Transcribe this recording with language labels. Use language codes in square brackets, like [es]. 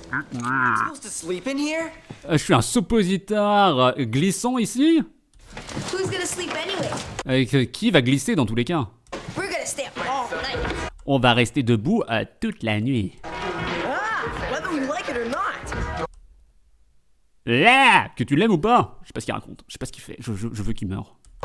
[en] Supposed to sleep in here? [fr] Je suis un suppositoire glissant ici. [en] Who's gonna sleep anyway? [fr] Avec qui va glisser dans tous les cas. [en] We're gonna stay up all night. [fr] On va rester debout toute la nuit. [en] Whether we like it or not. [fr] Là, que tu l'aimes ou pas, je sais pas ce qu'il raconte, je sais pas ce qu'il fait, je veux qu'il meure.